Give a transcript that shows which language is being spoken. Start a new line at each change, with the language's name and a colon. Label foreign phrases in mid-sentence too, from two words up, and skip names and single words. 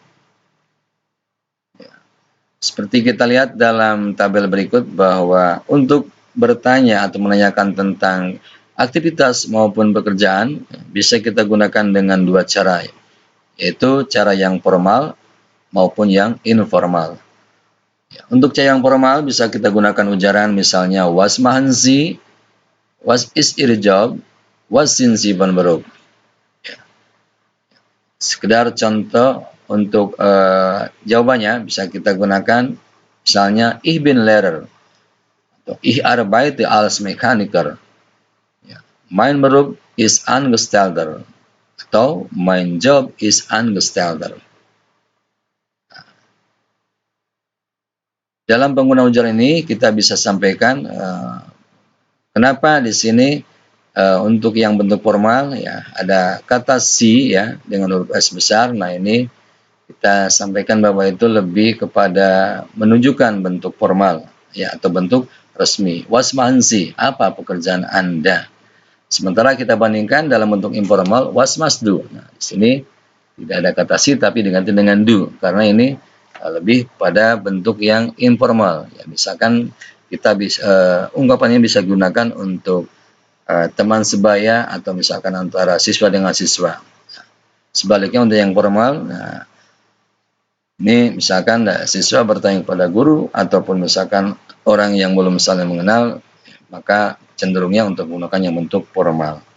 Indonesian: Seperti kita lihat dalam tabel berikut bahwa untuk bertanya atau menanyakan tentang aktivitas maupun pekerjaan bisa kita gunakan dengan 2 cara, yaitu cara yang formal maupun yang informal. Untuk cara yang formal bisa kita gunakan ujaran misalnya
German: was machen Sie, was ist Ihr Job, was sind Sie von Beruf.
Indonesian: Sekedar contoh untuk jawabannya bisa kita gunakan misalnya
German: ich bin Lehrer
Indonesian: atau
German: ich arbeite als Mechaniker. Mein Beruf ist Angestellter atau mein Job ist Angestellter.
Indonesian: Dalam penggunaan ujaran ini kita bisa sampaikan kenapa di sini untuk yang bentuk formal ya ada kata si ya dengan huruf S besar. Nah, ini kita sampaikan bahwa itu lebih kepada menunjukkan bentuk formal ya atau bentuk resmi.
German: Was machen Sie?
Indonesian: Apa pekerjaan Anda? Sementara kita bandingkan dalam bentuk informal
German: was must do.
Indonesian: Nah, di sini tidak ada kata si tapi diganti dengan do karena ini lebih pada bentuk yang informal. Ya, misalkan kita bisa ungkapannya bisa gunakan untuk teman sebaya atau misalkan antara siswa dengan siswa. Sebaliknya untuk yang formal, nah, ini misalkan siswa bertanya kepada guru ataupun misalkan orang yang belum saling mengenal, maka cenderungnya untuk menggunakan yang bentuk formal.